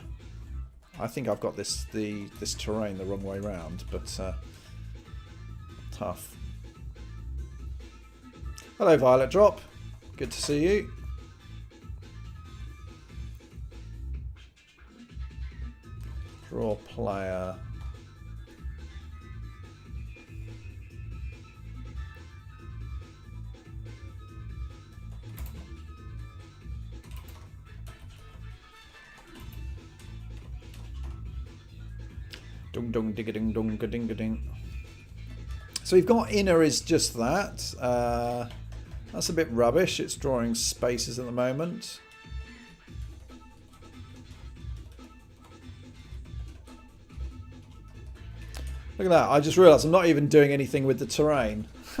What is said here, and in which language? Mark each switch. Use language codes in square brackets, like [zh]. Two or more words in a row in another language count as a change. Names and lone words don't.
[en] I think I've got this terrain the wrong way round, but tough. Hello, Violet Drop. Good to see you. Draw player. Dung dung digga ding dung ga ding ga ding. So we've got inner is just that. That's a bit rubbish. It's drawing spaces at the moment. Look at that, I just realised I'm not even doing anything with the terrain.